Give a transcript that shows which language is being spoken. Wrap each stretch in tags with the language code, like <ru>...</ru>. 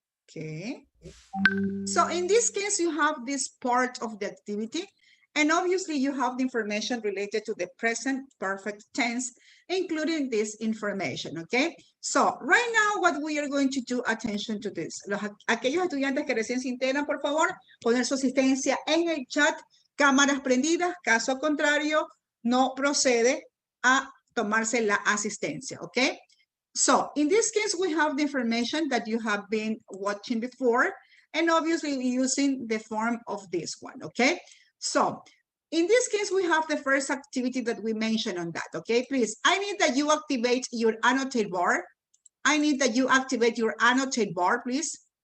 <en>Okay. So in this case, you have this part of the activity, and obviously you have the information related to the present perfect tense, including this information, okay? So right now, what we are going to do, attention to this.</en> <es>Aquellos estudiantes que recién se integran, por favor, poner su asistencia en el chat, cámaras prendidas, caso contrario, no procede a tomarse la asistencia, okay?</es> <en>So in this case, we have the information that you have been watching before, and obviously using the form of this one, okay? So in this case, we have the first activity that we mentioned on that, okay? Please, I need that you activate your annotate bar. I need that you activate your annotate bar, please.</en>